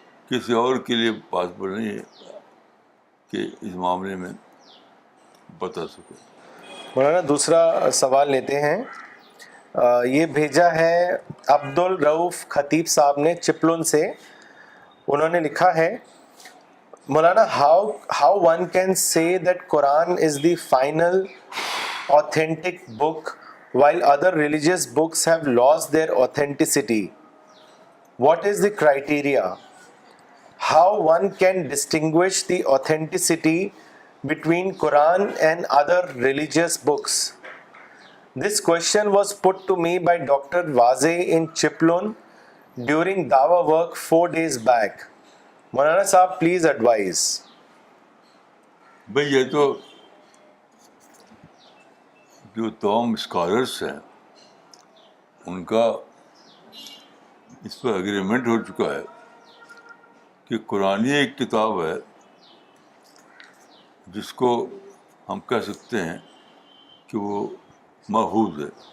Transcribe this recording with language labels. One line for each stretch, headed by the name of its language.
Urdu: کسی اور کے لیے پاسبل نہیں ہے کہ اس معاملے میں بتا سکے. مولانا دوسرا سوال لیتے ہیں. یہ بھیجا ہے عبد الرؤف خطیب صاحب نے چپلن سے. انہوں نے لکھا ہے
English: مولانا how one can say that Quran is the final authentic book while other religious books have lost their authenticity. What is the criteria? How one can distinguish the authenticity between Quran and other religious books? This question was put to me by Dr. Wazeh in Chiplun during Dawa work 4 days back.
Urdu: مولانا صاحب
English: Please advise.
Urdu: بھئی یہ تو جو تمام scholars ہیں ان کا اس پر agreement ہو چکا ہے کہ قرآن ایک کتاب ہے جس کو ہم کہہ سکتے ہیں کہ وہ محفوظ ہے.